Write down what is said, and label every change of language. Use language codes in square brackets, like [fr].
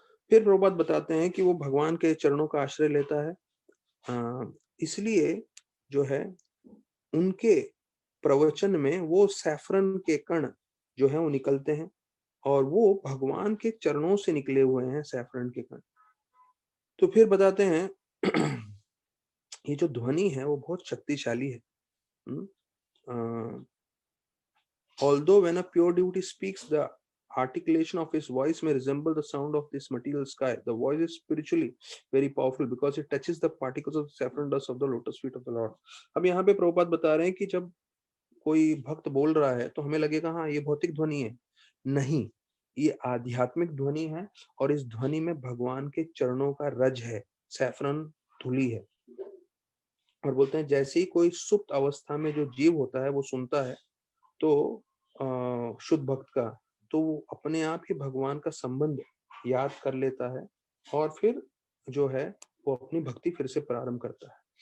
[hi] फिर प्रभुपाद बताते हैं कि वो भगवान के चरणों का आश्रय लेता है, इसलिए जो है उनके प्रवचन में वो सैफरन के कण जो है वो निकलते हैं, और वो भगवान के चरणों से निकले हुए हैं सैफरन के कण। तो फिर बताते हैं ये जो ध्वनि है वो बहुत शक्तिशाली है। [en] Although when a pure devotee speaks, the articulation of his voice may resemble the sound of this material sky. The voice is spiritually very powerful because it touches the particles of the saffron dust of the lotus feet of the Lord. [hi] अब यहाँ पे प्रभुपाद बता रहे हैं कि जब कोई भक्त बोल रहा है तो हमें लगेगा हाँ ये भौतिक ध्वनि है। नहीं, ये आध्यात्मिक ध्वनि है, और इस ध्वनि में भगवान के चरणों का रज है, सैफरन धूली है। और बोलते हैं जैसे ही कोई सुप्त अवस्था में जो जीव होता है वो सुनता है तो शुद्ध भक्त का, तो वो अपने आप ही भगवान का संबंध याद कर लेता है, और फिर जो है वो अपनी भक्ति फिर से प्रारंभ करता है।